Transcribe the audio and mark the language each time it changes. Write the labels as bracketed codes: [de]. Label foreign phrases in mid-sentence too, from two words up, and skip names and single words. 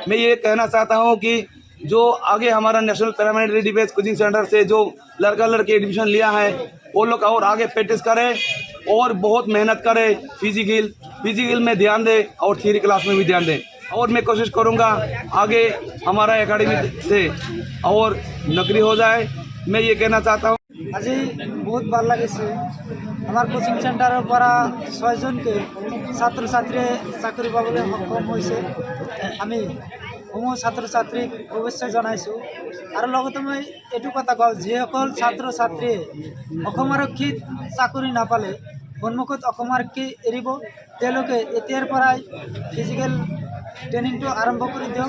[hi] मैं ये कहना चाहता हूँ कि जो आगे हमारा नेशनल पैरामिलिट्री डिफेंस कोचिंग सेंटर से जो लड़का लड़की एडमिशन लिया है वो लोग और आगे प्रैक्टिस करें और बहुत मेहनत करें, फिजिकल में ध्यान दें और [en] theory class [hi] में भी ध्यान दें। और मैं कोशिश करूँगा आगे हमारा एकेडमी से और नौकरी हो जाए। मैं ये कहना चाहता हूँ। [as] আজি बहुत ভাল লাগিছে আমার [en] coaching centreের [as] পৰা 6 জনকে ছাত্র ছাত্রী চাকরি পাবলৈ সক্ষম হৈছে। আমি সমূহ ছাত্র ছাত্রীক শুভেচ্ছা জনাইছোঁ আৰু লগতে মই এইটো কথা কওঁ যিসকল ছাত্ৰ ছাত্ৰীয়ে অসম আৰক্ষীত চাকৰি নাপালে সন্মুখত অসম আৰক্ষী এৰিব তেওঁলোকে এতিয়াৰ পৰাই [en] physical trainingটো [as] আৰম্ভ কৰি দিয়ক।